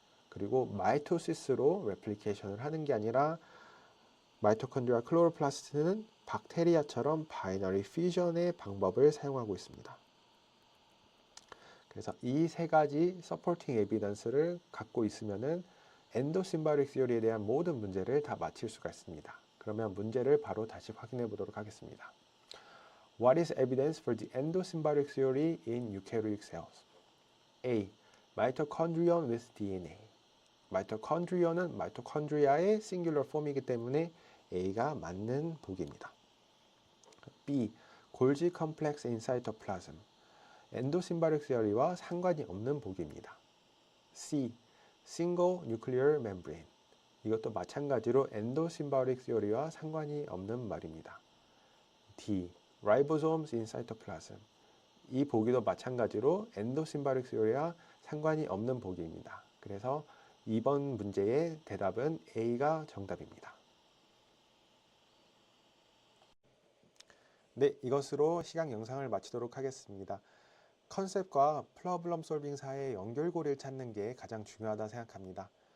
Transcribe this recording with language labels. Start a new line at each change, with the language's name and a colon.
Korean: 그리고 마이토시스로 레플리케이션을 하는 게 아니라 마이토콘드리아 클로로플라스트는 박테리아처럼 바이너리 퓨전의 방법을 사용하고 있습니다. 그래서 이 세 가지 서포팅 에비던스를 갖고 있으면은 엔도심바릭 시오리에 대한 모든 문제를 다 마칠 수가 있습니다. 그러면 문제를 바로 다시 확인해 보도록 하겠습니다.
English: What is evidence for the endosymbiotic theory in eukaryotic cells? A. Mitochondrion with DNA.
Korean: 마이토콘드리온은 마이토콘드리아의 싱귤러 폼이기 때문에 A가 맞는 보기입니다.
English: B.
Korean: 골지 컴플렉스 인 사이토플라즘. 엔도심바릭 시어리와 상관이 없는 보기입니다.
English: C. Single nuclear membrane.
Korean: 이것도 마찬가지로 엔도심바릭 시어리와 상관이 없는 말입니다.
English: D. Ribosomes in cytoplasm.
Korean: 이 보기도 마찬가지로 엔도심바릭 시어리와 상관이 없는 보기입니다. 그래서 이번 문제의 대답은 A가 정답입니다. 네, 이것으로 시각 영상을 마치도록 하겠습니다. 컨셉과 프로블럼 솔빙 사이의 연결고리를 찾는 게 가장 중요하다 생각합니다.